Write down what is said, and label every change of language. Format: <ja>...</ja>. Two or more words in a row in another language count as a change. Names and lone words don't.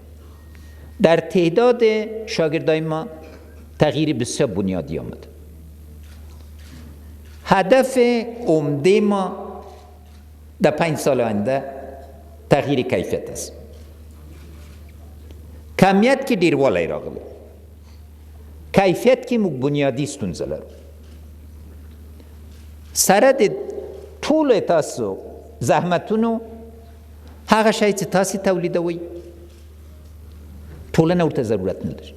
<fa>در تعداد شاگردای ما تغییر بسیار بنیادی آمد. هدف عمده ما در 5 سال آینده تغییر کیفیت است.</fa> <ps>کمیت که ډیر والی راغلی، کیفیت که موږ بنیادی ستونزه لرو. سره د ټولو تاسو زحمتونو هغه شی چې تاسو تولیدوئ ټولنه ورته ضرورت نه لري.</ps>